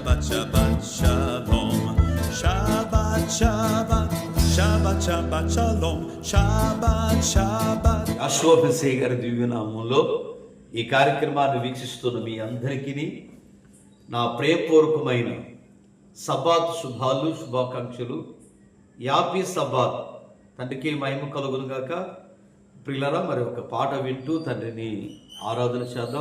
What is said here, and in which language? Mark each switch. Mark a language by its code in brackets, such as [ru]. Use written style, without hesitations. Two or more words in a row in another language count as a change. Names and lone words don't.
[he] שבת שלום, שבת שבת, שבת שבת שלום, שבת שבת. [te] అశ్వభసే గారి దివ్యనామంలో ఈ కార్యక్రమాన్ని వీక్షిస్తున్న మీ అందరికీ నా ప్రేమపూర్వకమైన సబాత్ శుభాలు శుభాకాంక్షలు. [en] Happy Sabbath. [te] తండ్రికి మహిమ కలుగును గాక. ప్రియులారా, మరి ఒక పాట వింటూ తండ్రిని ఆరాధన చేద్దాం.